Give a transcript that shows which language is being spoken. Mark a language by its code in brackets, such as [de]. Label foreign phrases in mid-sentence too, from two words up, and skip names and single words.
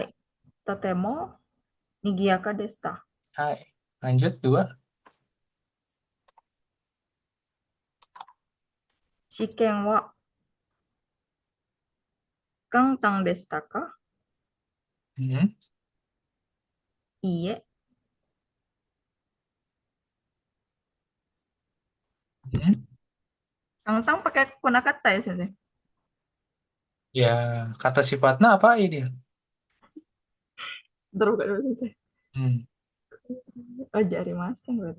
[ja] とても賑やかです. [id] Hai. Lanjut 2. [ja] 試験は簡単でしたか？ Hmm. いいえ。 Hmm. [id] Kangtang pakai kunakata ya, Sensei? Ya, kata sifatnya apa ini? Bentar, buka dulu, Sensei. Hmm. Oh, jari masing berarti.